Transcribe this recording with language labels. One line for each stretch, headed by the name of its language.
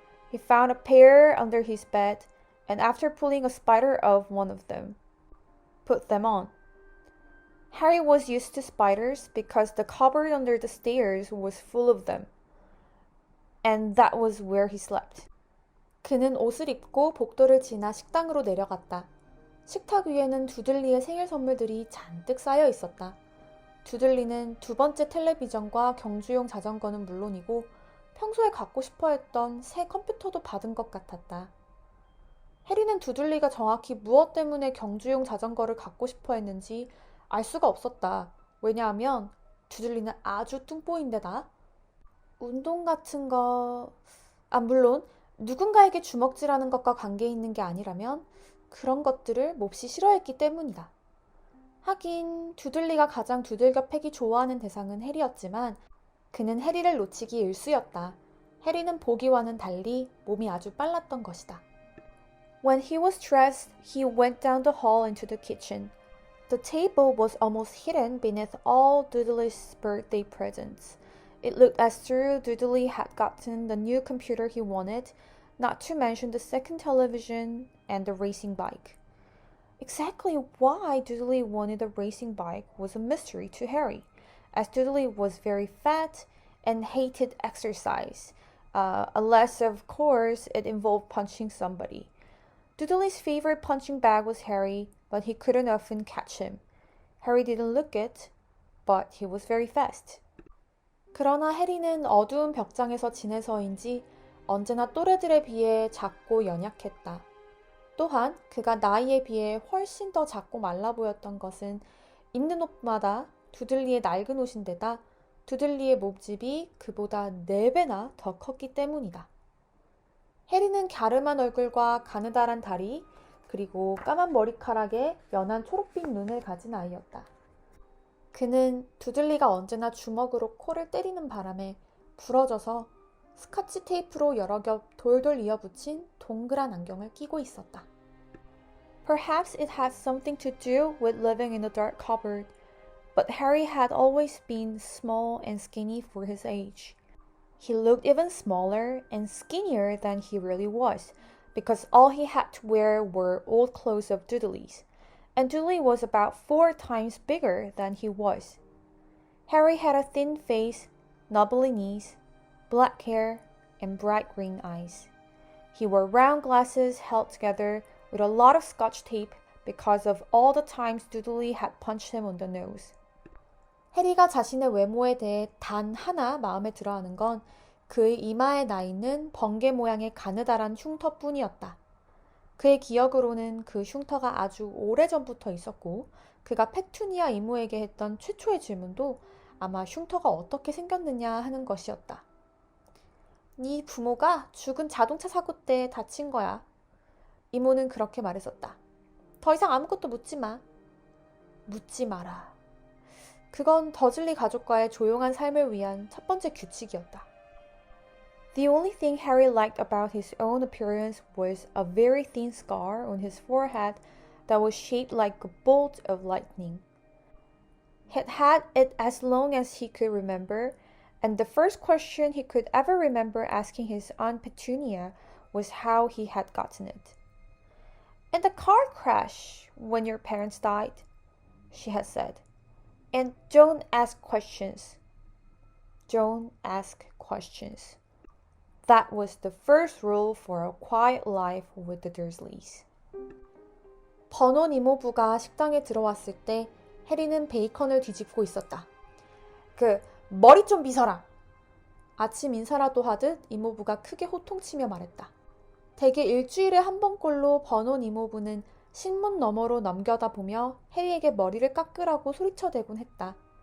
English: He found a pair under his bed and after pulling a spider off one of them, put them on. Harry was used to spiders because the cupboard under the stairs was full of them. And that was where he slept.
Korean: 그는 옷을 입고 복도를 지나 식당으로 내려갔다. 식탁 위에는 두들리의 생일 선물들이 잔뜩 쌓여 있었다. 두들리는 두 번째 텔레비전과 경주용 자전거는 물론이고 평소에 갖고 싶어 했던 새 컴퓨터도 받은 것 같았다. 해리는 두들리가 정확히 무엇 때문에 경주용 자전거를 갖고 싶어 했는지 알 수가 없었다. 왜냐하면 두들리는 아주 뚱보인데다. 운동 같은 거... 물론 누군가에게 주먹질하는 것과 관계 있는 게 아니라면 그런 것들을 몹시 싫어했기 때문이다. 하긴 두들리가 가장 두들겨 패기 좋아하는 대상은 해리였지만 그는 해리를 놓치기 일쑤였다. 해리는 보기와는 달리 몸이 아주 빨랐던 것이다.
English: When he was dressed, he went down the hall into the kitchen. The table was almost hidden beneath all Dudley's birthday presents. It looked as though Dudley had gotten the new computer he wanted, not to mention the second television and the racing bike. Exactly why Dudley wanted a racing bike was a mystery to Harry, as Dudley was very fat and hated exercise, unless of course it involved punching somebody. Dudley's favorite punching bag was Harry, but he couldn't often catch him. Harry didn't look it, but he was very fast.
Korean: 그러나 해리는 어두운 벽장에서 지내서인지 언제나 또래들에 비해 작고 연약했다. 또한 그가 나이에 비해 훨씬 더 작고 말라 보였던 것은 입는 옷마다 두들리의 낡은 옷인데다 두들리의 몸집이 그보다 4배나 더 컸기 때문이다. 해리는 갸름한 얼굴과 가느다란 다리, 그리고 까만 머리카락에 연한 초록빛 눈을 가진 아이였다. 그는 두들리가 언제나 주먹으로 코를 때리는 바람에 부러져서 스카치 테이프로 여러 겹 돌돌 이어붙인 동그란 안경을 끼고 있었다.
English: Perhaps it had something to do with living in a dark cupboard, but Harry had always been small and skinny for his age. He looked even smaller and skinnier than he really was, because all he had to wear were old clothes of Dudley's, and Dudley was about 4 times bigger than he was. Harry had a thin face, knobbly knees, black hair, and bright green eyes. He wore round glasses held together with a lot of scotch tape because of all the times Dudley had punched him on the nose.
Korean: 해리가 자신의 외모에 대해 단 하나 마음에 들어하는 건 그의 이마에 나 있는 번개 모양의 가느다란 흉터뿐이었다. 그의 기억으로는 그 흉터가 아주 오래전부터 있었고 그가 페투니아 이모에게 했던 최초의 질문도 아마 흉터가 어떻게 생겼느냐 하는 것이었다. 네 부모가 죽은 자동차 사고 때 다친 거야. 이모는 그렇게 말했었다. 더 이상 아무것도 묻지 마. 묻지 마라. 그건 더즐리 가족과의 조용한 삶을 위한 첫 번째 규칙이었다.
English: The only thing Harry liked about his own appearance was a very thin scar on his forehead that was shaped like a bolt of lightning. He'd had it as long as he could remember, and the first question he could ever remember asking his Aunt Petunia was how he had gotten it. In the car crash when your parents died, she had said. And don't ask questions. Don't ask questions. That was the first rule for a quiet life with the Dursleys.
Korean: 버논 이모부가 식당에 들어왔을 때 해리는 베이컨을 뒤집고 있었다. 머리 좀 빗어라. 아침 인사라도 하듯 이모부가 크게 호통치며 말했다. 대개 일주일에 한 번꼴로 버논 이모부는 신문 너머로 넘겨다 보며 해리에게 머리를 깎으라고 소리쳐대곤 했다.